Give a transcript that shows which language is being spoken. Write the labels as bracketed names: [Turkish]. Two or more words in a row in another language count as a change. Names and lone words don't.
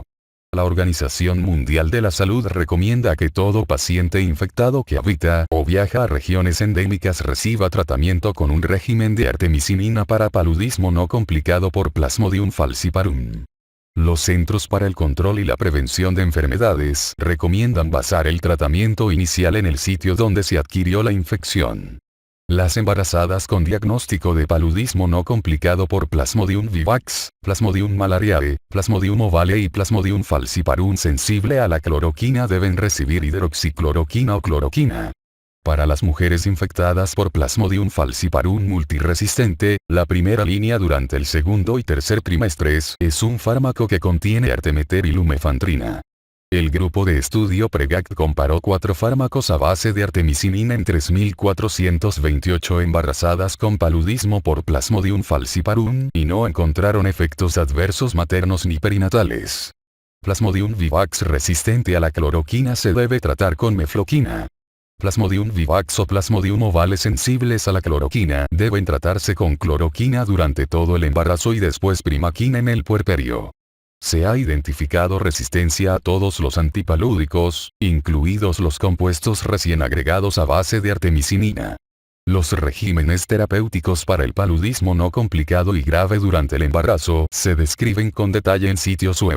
[Spanish] La Organización Mundial de la Salud recomienda que todo paciente infectado que habita o viaja a regiones endémicas reciba tratamiento con un régimen de artemisinina para paludismo no complicado por Plasmodium falciparum. Los Centros para el Control y la Prevención de Enfermedades recomiendan basar el tratamiento inicial en el sitio donde se adquirió la infección. Las embarazadas con diagnóstico de paludismo no complicado por Plasmodium vivax, Plasmodium malariae, Plasmodium ovale y Plasmodium falciparum sensible a la cloroquina deben recibir hidroxicloroquina o cloroquina. Para las mujeres infectadas por Plasmodium falciparum multiresistente, la primera línea durante el segundo y tercer trimestres es un fármaco que contiene artemeter y lumefantrina. El grupo de estudio PREGACT comparó 4 fármacos a base de artemisinina en 3.428 embarazadas con paludismo por Plasmodium falciparum y no encontraron efectos adversos maternos ni perinatales. Plasmodium vivax resistente a la cloroquina se debe tratar con mefloquina. Plasmodium vivax o Plasmodium ovale sensibles a la cloroquina deben tratarse con cloroquina durante todo el embarazo y después primaquina en el puerperio. Se ha identificado resistencia a todos los antipalúdicos, incluidos los compuestos recién agregados a base de artemisinina. Los regímenes terapéuticos para el paludismo no complicado y grave durante el embarazo se describen con detalle en sitios web.